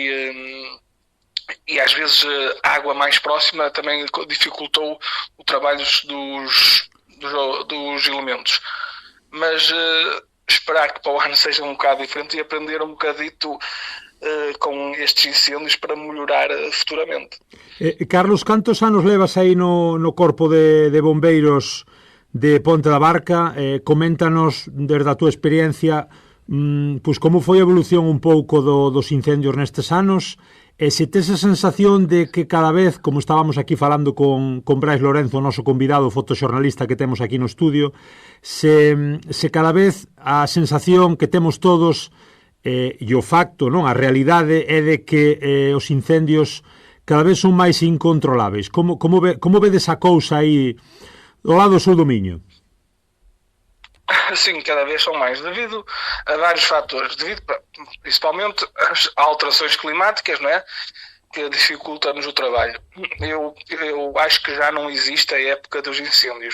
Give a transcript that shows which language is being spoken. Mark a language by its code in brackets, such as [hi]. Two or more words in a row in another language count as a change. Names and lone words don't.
[pt] e às vezes a água mais próxima também dificultou o trabalho dos elementos, mas esperar que para o ano seja um bocado diferente e aprender um bocadito com estes incêndios para melhorar futuramente. [gl] Carlos, cantos anos levas aí no Corpo de Bombeiros de Ponte da Barca? Coméntanos desde a túa experiencia pois como foi a evolución un pouco dos incendios nestes anos, e se tes a sensación de que cada vez, como estábamos aquí falando con Brais Lorenzo, o noso convidado fotoxornalista que temos aquí no estudio, se cada vez a sensación que temos todos e o facto, non, a realidade é de que os incendios cada vez son máis incontroláveis. Como vedes a cousa aí do lado do seu dominio? [pt] Sim, cada vez são mais, devido a vários fatores, principalmente às alterações climáticas, não é? Que dificultam-nos o trabalho. Eu acho que já não existe a época dos incêndios.